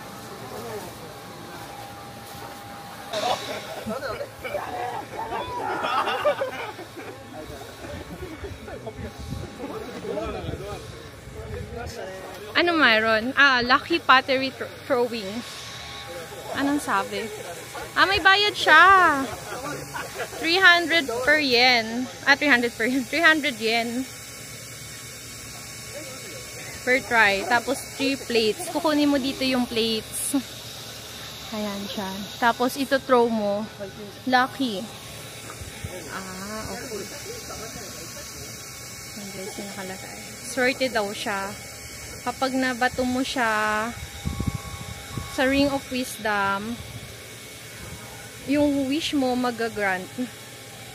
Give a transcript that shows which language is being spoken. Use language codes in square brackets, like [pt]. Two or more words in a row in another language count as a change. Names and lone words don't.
[tl] Ano mayroon? [en] Lucky pottery throwing. [tl] Anong sabi? May bayad siya. [en] 300 per yen. 300 per yen. 300 yen. Per try. [tl] Tapos 3 plates. Kukunin mo dito yung plates. Ayan siya. Tapos ito throw mo. [en] Lucky. Okay. [tl] Ayan guys, yung nakalagay. Sorted daw siya. Kapag nabato mo siya sa Ring of Wisdom, yung wish mo mag-grant.